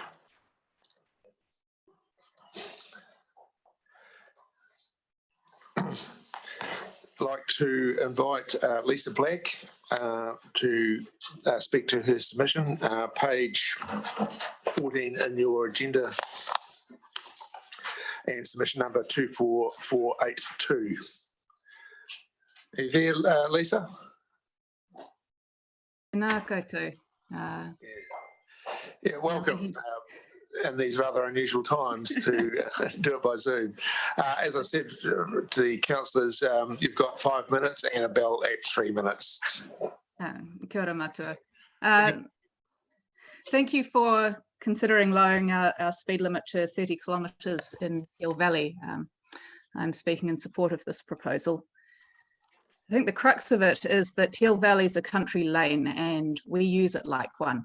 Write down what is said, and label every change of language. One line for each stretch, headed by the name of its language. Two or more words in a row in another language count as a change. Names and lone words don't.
English: Like to invite Lisa Black to speak to her submission, page 14 in your agenda, and submission number 24482. Are you there, Lisa?
Māori: Nā koutou.
English: Yeah, welcome. In these rather unusual times to do it by Zoom. As I said to the councillors, you've got 5 minutes and a bell at 3 minutes.
Māori: Kia ora matua.
English: Thank you for considering lowering our speed limit to 30 kilometres in Hill Valley. I'm speaking in support of this proposal. I think the crux of it is that Hill Valley is a country lane and we use it like one.